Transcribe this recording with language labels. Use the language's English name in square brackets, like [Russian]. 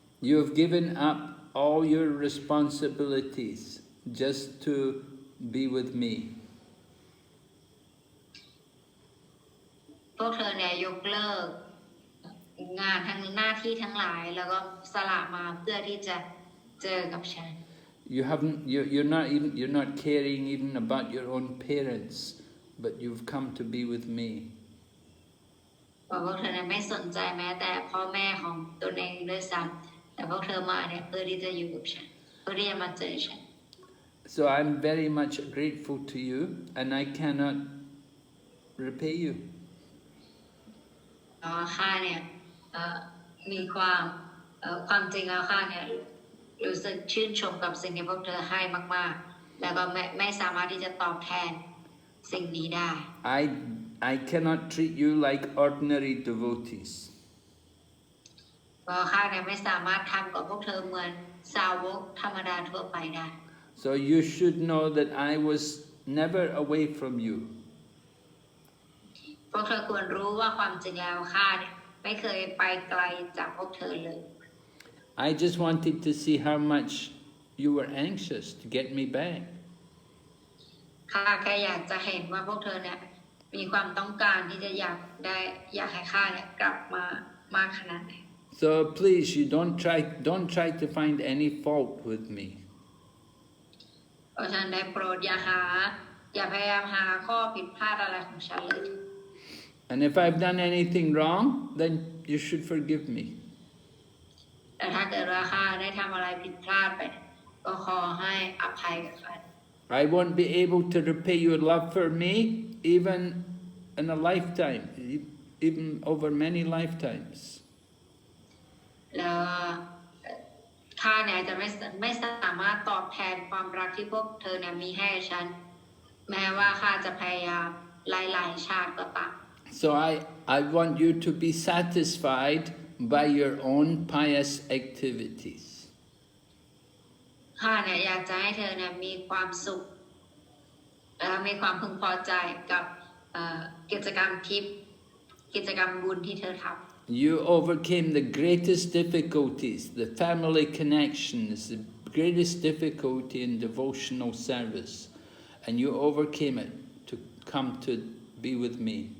[English] You have given up all your responsibilities just to be with me. [Thai] พวกเธอเนี่ยยกเลิกงานทั้งหน้าที่ทั้งหลายแล้วก็สละมาเพื่อที่จะเจอกับฉัน [English] You're not caring even about your own parents, but you've come to be with me. [Thai] พวกเธอเนี่ยไม่สนใจแม้แต่พ่อแม่ของตัวเองด้วยซ้ำแต่พวกเธอมาเนี่ยเพื่อที่จะอยู่กับฉันเพื่อที่จะมาเจอฉัน [English] So I'm very much grateful to you, and I cannot repay you. [Thai] ข้าเนี่ยมีความจริงแล้วข้าเนี่ยรู้สึกชื่นชมกับสิ่งที่พวกเธอให้มากๆแล้วก็ไม่สามารถที่จะตอบแทนสิ่งนี้ได้ [English] I cannot treat you like ordinary devotees. [Thai] เพราะข้าเนี่ยไม่สามารถทำกับพวกเธอเหมือนสาวกธรรมดาทั่วไปได้ [English] So you should know that I was never away from you. [Thai] พวกเธอควรรู้ว่าความจริงแล้วข้าเนี่ยไม่เคยไปไกลจากพวกเธอเลย [English] I just wanted to see how much you were anxious to get me back. [Thai] ข้าแค่อยากจะเห็นว่าพวกเธอเนี่ยมีความต้องการที่จะอยากให้ข้าเนี่ยกลับมามากขนาดไหน [English] So please, you don't try to find any fault with me. [Thai] เพราะฉะนั้นได้โปรดอย่าพยายามหาข้อผิดพลาดอะไรของฉันเลย [English] And if I've done anything wrong, then you should forgive me. [Thai] แต่ถ้าเกิดว่าข้าได้ทำอะไรผิดพลาดไปก็ขอให้อภัยกับข้า [English] I won't be able to repay your love for me even in a lifetime, even over many lifetimes. [Thai] แล้วข้าเนี่ยจะไม่สามารถตอบแทนความรักที่พวกเธอเนี่ยมีให้ฉันแม้ว่าข้าจะพยายามหลายๆชาติก็ตาม [English] So I want you to be satisfied by your own pious activities. [Thai] ข้าเนี่ยอยากจะให้เธอเนี่ยมีความสุขและมีความพึงพอใจกับกิจกรรมทิพย์กิจกรรมบุญที่เธอทำ [English] You overcame the greatest difficulties, the family connections, the greatest difficulty in devotional service, and you overcame it to come to be with me.